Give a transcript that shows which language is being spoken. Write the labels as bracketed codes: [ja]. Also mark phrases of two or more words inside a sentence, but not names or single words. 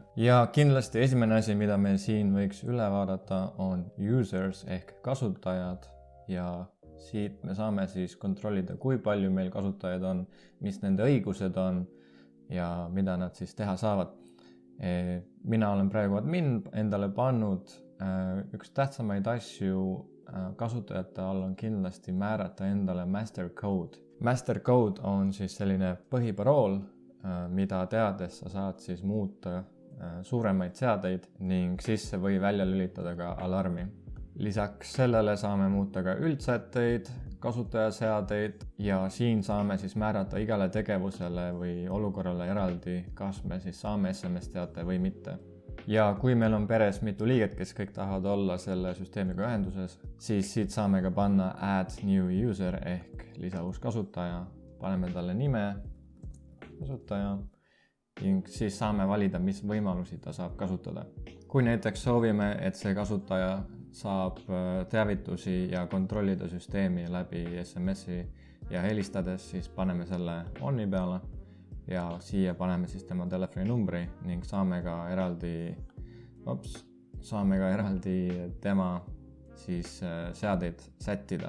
[et] Ja kindlasti esimene asi, mida me siin võiks üle vaadata, on users ehk kasutajad ja siit me saame siis kontrollida, kui palju meil kasutajaid on, mis nende õigused on ja mida nad siis teha saavad. Mina olen praegu admin endale pannud üks tähtsamaid asju kasutajate all on kindlasti määrata endale [en] master code. Master code [et] on siis selline põhiparool, mida teades sa saad siis muuta suuremaid seadeid ning sisse või välja lülitada ka alarmi. Lisaks sellele saame muuta ka üldsätteid, kasutajaseadeid ja siin saame siis määrata igale tegevusele või olukorrale eraldi, kas me siis saame SMS-teate või mitte. Ja kui meil on peres mitu liiget, kes kõik tahavad olla selle süsteemiga ühenduses, siis siit saame ka panna [en] add new user [et] ehk lisa uus kasutaja, paneme talle nime, kasutaja ning siis saame valida, mis võimalusi ta saab kasutada. Kui näiteks soovime, et see kasutaja saab teavitusi ja kontrollida süsteemi läbi SMS-i ja helistades, siis paneme selle onni peale ja siia paneme siis tema telefoninumbri ning saame ka eraldi tema siis seadeid sättida.